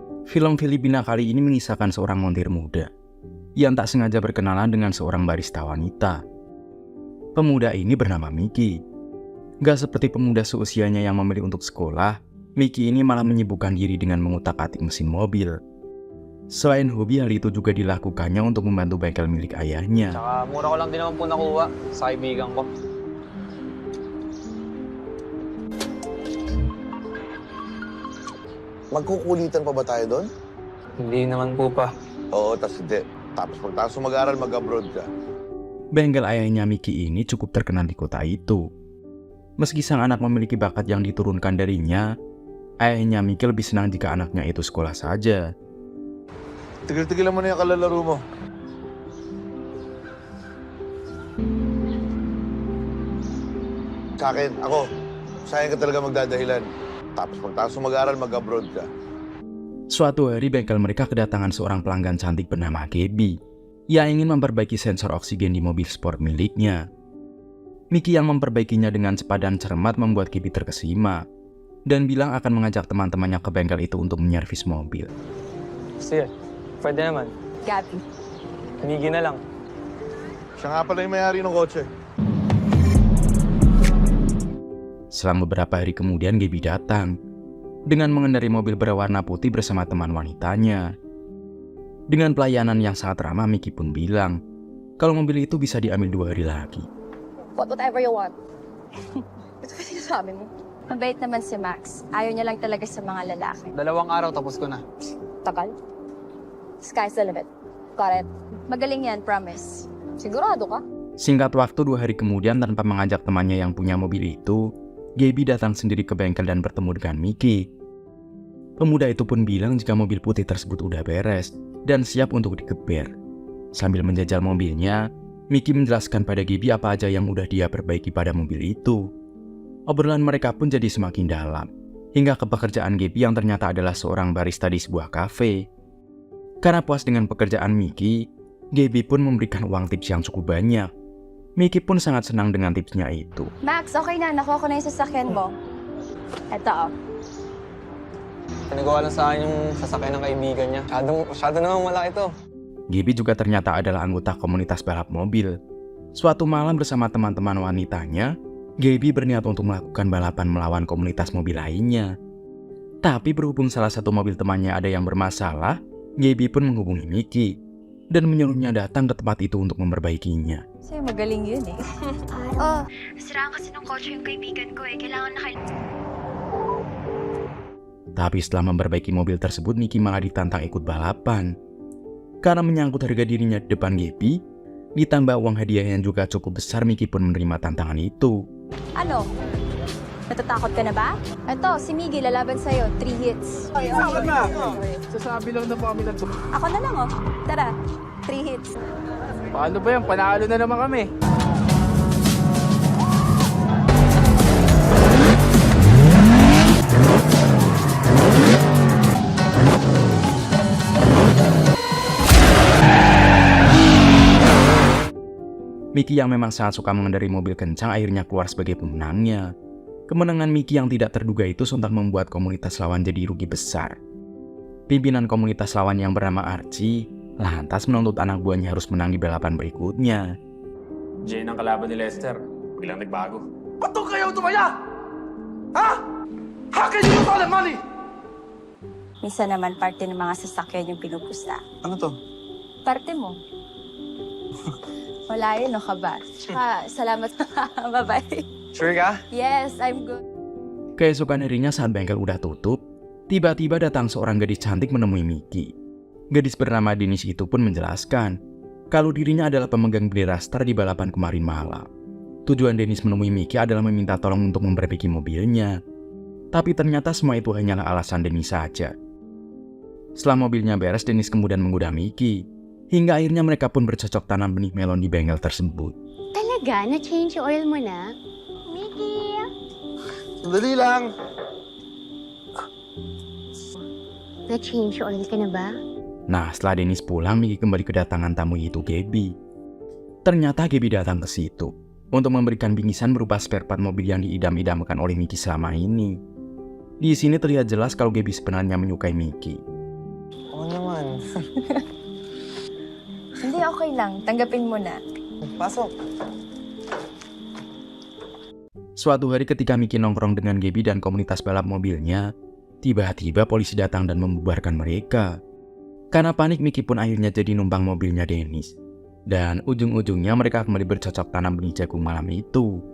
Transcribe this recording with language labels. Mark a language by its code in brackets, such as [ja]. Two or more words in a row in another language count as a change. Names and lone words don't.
[id] Film Filipina kali ini mengisahkan seorang montir muda yang tak sengaja berkenalan dengan seorang barista wanita. Pemuda ini bernama Mickey. Gak seperti pemuda seusianya yang memilih untuk sekolah, Mickey ini malah menyibukkan diri dengan mengutak-atik mesin mobil. Selain hobi, hal itu juga dilakukannya untuk membantu bengkel milik ayahnya. [tl] Tsaka mura ko lang din naman po nakuha sa kaibigan ko. Magkukulitan pa ba tayo doon? Hindi naman po pa. Oo, tas hindi. Tapos pagkatapos mag-aral, mag-abroad ka. [id] Bengkel ayahnya Mickey ini cukup terkenal di kota itu. Meski sang anak memiliki bakat yang diturunkan darinya, ayahnya Mickey lebih senang jika anaknya itu sekolah saja. [tl] Tigil-tigilan mo na yung kalalaro mo. Sa akin, ako, sayang ka talaga magdadahilan. Tapos pagkatapos mag-aral, mag-abroad ka. [id] Suatu hari bengkel mereka kedatangan seorang pelanggan cantik bernama Gaby yang ingin memperbaiki sensor oksigen di mobil sport miliknya. Mickey yang memperbaikinya dengan cepat dan cermat membuat Gaby terkesima dan bilang akan mengajak teman-temannya ke bengkel itu untuk menyervis mobil. [tl] Sige, pwede naman. Gabi. Hinigi na lang. Siya nga pala yung may-ari ng kotse. [id] Selang beberapa hari kemudian Gaby datang dengan mengendarai mobil berwarna putih bersama teman wanitanya. Dengan pelayanan yang sangat ramah, Mickey pun bilang kalau mobil itu bisa diambil 2 hari lagi. [en] Whatever you want. [tl] Ito ba sinasabi mo? Mabait naman si Max. Ayaw niya lang talaga sa mga lalaki. 2 araw tapos ko na. Tagal. [en] Sky's the limit. Got it. [tl] Magaling yan, promise. Sigurado ka? [id] Singkat waktu 2 hari kemudian, tanpa mengajak temannya yang punya mobil itu, Gaby datang sendiri ke bengkel dan bertemu dengan Mickey. Pemuda itu pun bilang jika mobil putih tersebut udah beres dan siap untuk digeber. Sambil menjajal mobilnya, Mickey menjelaskan pada Gaby apa aja yang udah dia perbaiki pada mobil itu. Obrolan mereka pun jadi semakin dalam, hingga ke pekerjaan Gaby yang ternyata adalah seorang barista di sebuah kafe. Karena puas dengan pekerjaan Mickey, Gaby pun memberikan uang tips yang cukup banyak. Mickey pun sangat senang dengan tipsnya itu. [tl] Max, okay na. Nakuha ko na yung sasakyan mo. Eto, oh. Pinagawa lang sa akin yung sasakyan ng kaibigan niya. Masyado namang malaki to. [id] Gaby juga ternyata adalah anggota komunitas balap mobil. Suatu malam bersama teman-teman wanitanya, Gaby berniat untuk melakukan balapan melawan komunitas mobil lainnya. Tapi berhubung salah satu mobil temannya ada yang bermasalah, Gaby pun menghubungi Mickey dan menyuruhnya datang ke tempat itu untuk memperbaikinya. [tl] Kasi magaling yun eh. Oh, nasiraan kasi ng kotse yung kaibigan ko eh. Kailangan na [id] Tapi setelah memperbaiki mobil tersebut, Mickey malah ditantang ikut balapan. Karena menyangkut harga dirinya di depan Gaby, ditambah uang hadiah yang juga cukup besar, Mickey pun menerima tantangan itu. [tl] Ano? Natatakot ka na ba? Eto, si Miggy lalaban sa'yo. [en] 3 hits. [tl] Sabi na! Sasabi lang na po kami ng Ako na lang, oh. Tara, 3 hits. Paano ba yan? Panalo na naman kami. [id] Mickey yang memang sangat suka mengendarai mobil kencang akhirnya keluar sebagai pemenangnya. Kemenangan Mickey yang tidak terduga itu sontak membuat komunitas lawan jadi rugi besar. Pimpinan komunitas lawan yang bernama Archie lantas menuntut anak buahnya harus menang di balapan berikutnya. [tl] Jane ang kalaban ni Lester. Biglang nagbago. Ba't doon kayo tumaya? Ha? [en] How can you call it money? [tl] Minsan naman parte ng mga sasakyan yung pinupusta. Ano to? Parte mo. Wala yun, no ka ba? Salamat. [en] Bye-bye. [tl] Sure ka? [en] Yes, I'm good. [id] Keesokan harinya saat bengkel udah tutup, tiba-tiba datang seorang gadis cantik menemui Mickey. Gadis bernama Dennis itu pun menjelaskan kalau dirinya adalah pemegang bendera Star di balapan kemarin malam. Tujuan Dennis menemui Mickey adalah meminta tolong untuk memperbaiki mobilnya. Tapi ternyata semua itu hanyalah alasan Dennis saja. Setelah mobilnya beres, Dennis kemudian menggoda Mickey. Hingga akhirnya mereka pun bercocok tanam benih melon di bengkel tersebut. [tl] Talaga? Na-change yung oil mo na? Mickey! Sandali lang. Na-change yung oil ka na ba? [id] Nah, setelah Dennis pulang, Mickey kembali kedatangan tamu itu Gaby. Ternyata Gaby datang ke situ untuk memberikan bingkisan berupa [en] spare part [id] mobil yang diidam-idamkan oleh Mickey selama ini. Di sini terlihat jelas kalau Gaby sebenarnya menyukai Mickey. [tl] Hindi, okay lang. Tanggapin mo na. Pasok. [id] Suatu hari ketika Mickey nongkrong dengan Gaby dan komunitas balap mobilnya, tiba-tiba polisi datang dan membubarkan mereka. Karena panik, Mickey pun akhirnya jadi numpang mobilnya Dennis. Dan ujung-ujungnya mereka kembali bercocok tanam benih jagung malam itu.